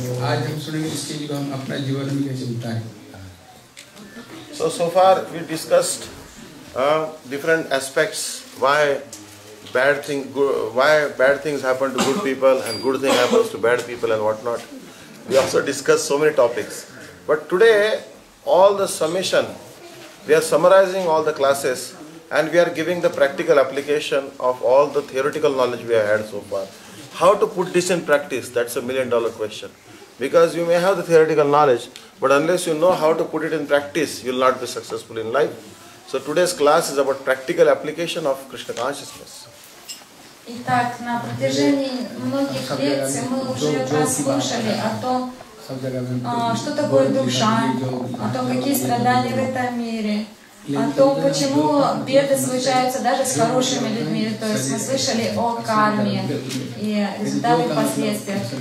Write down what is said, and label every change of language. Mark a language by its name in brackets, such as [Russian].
[Hindi] आज हम सुनेंगे इस चीज को हम अपना जीवन में कैसे उतारें. [English] So far we discussed different aspects why bad things happen to good people and good thing happens to bad people and whatnot. We also discussed so many topics. But today, all the summation, we are summarizing all the classes and we are giving the practical application of all the theoretical knowledge we have had so far. How to put this in practice? That's $1 million question. Because you may have the theoretical knowledge, but unless you know how to put it in practice, you will not be successful in life. So today's class is about practical application of Krishna consciousness. [Russian] Итак, на протяжении многих лекций мы уже прослушали о том, что такое душа, о том, какие страдания в этом мире, о том, почему беды случаются даже с хорошими людьми. То есть мы слышали о карме и результатах последствиях.